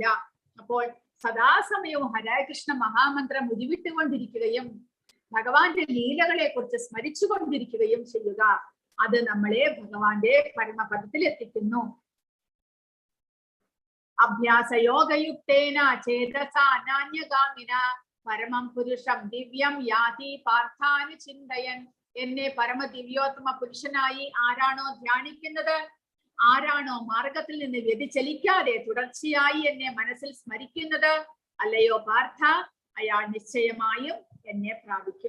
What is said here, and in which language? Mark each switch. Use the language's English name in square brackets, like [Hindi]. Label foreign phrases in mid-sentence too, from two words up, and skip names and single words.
[Malayalam] അപ്പോൾ സദാസമയവും ഹരേ കൃഷ്ണ മഹാമന്ത്രം ഉരുവിട്ടുകൊണ്ടിരിക്കുകയും ഭഗവാന്റെ ലീലകളെ കുറിച്ച് സ്മരിച്ചുകൊണ്ടിരിക്കുകയും ചെയ്യുക. അത് നമ്മളെ ഭഗവാന്റെ പരമപദത്തിൽ എത്തിക്കുന്നു. [Sanskrit] അഭ്യാസയോഗയുക്തേന ചേതസാ അനാന്യഗാമിന പരമം പുരുഷം ദിവ്യം യാതി പാർത്ഥാനു ചിന്തയൻ. [Malayalam] എന്നെ പരമദിവ്യോത്തമ പുരുഷനായി ആരാണോ ധ്യാനിക്കുന്നത്, ആരാണോ മാർഗത്തിൽ നിന്ന് വ്യതിചലിക്കാതെ തുടർച്ചയായി എന്നെ മനസ്സിൽ സ്മരിക്കുന്നത്, അല്ലയോ പാർത്ഥ, അയാൾ നിശ്ചയമായും എന്നെ പ്രാപിക്കും.